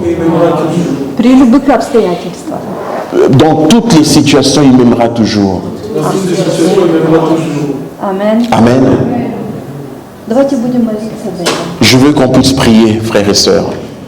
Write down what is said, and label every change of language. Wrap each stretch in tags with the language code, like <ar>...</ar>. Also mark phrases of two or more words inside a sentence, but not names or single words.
<ru>При любых обстоятельствах.</ru> <fr>Dans toutes les situations, il m'aimera toujours.</fr> <ru>Amen.</ru> <fr>Amen.</fr> <ru>Давайте будем молиться за это.</ru> <fr>Je veux qu'on puisse prier, frères et sœurs.</fr>